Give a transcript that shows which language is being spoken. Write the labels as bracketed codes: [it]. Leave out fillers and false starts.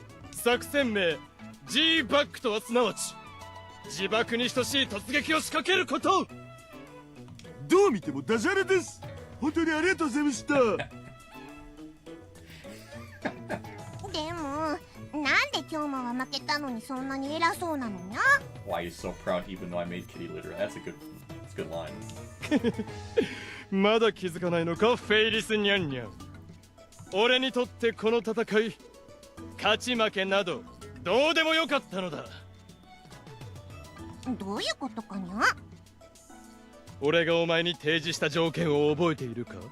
[ja] 作戦名 G バックとはすなわち自爆に等しい突撃を仕掛けること。どう見てもダジャレです。本当にありがとうございました。でもなんで京馬は負けたのにそんなに偉そうなのにゃ。 [en] Why he's so proud even though I made kitty litter. That's a good line. [ja] まだ気づかないのかフェイリスニャンニャン。俺にとってこの戦い勝ち負けなどどうでもよかったのだ。どういうことかにゃ。俺がお前に提示した条件を覚えているか。